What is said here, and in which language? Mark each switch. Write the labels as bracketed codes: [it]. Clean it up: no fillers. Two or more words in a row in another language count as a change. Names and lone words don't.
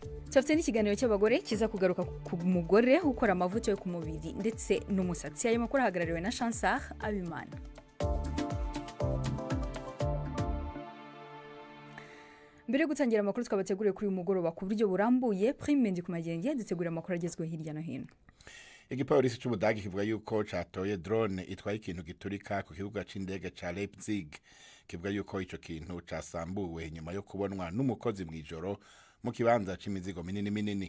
[rw] Tufite n'ikiganiro cy'abagore kiza kugaruka ku mugore ukora amavuta yo ku mubiri ndetse n'umusatsi. Ayo makuru hagarariwe na Chansar Abimana. Mbere yo gutangira amakuru twabateguriye kuri uyu mugoroba ku buryo burambuye, Prime Ndikumagenge dutegura amakuru agezweho hirya no hino. [rn] Igipolisi cy'Ubudagi kivuga yuko catoye drone itwaye ikintu giturika ku kibuga c'indege ca Leipzig. Kivuga yuko ico kintu casambuwe nyuma yo kubonwa n'umukozi mw'ijoro mu kibanza c'imizigo minini.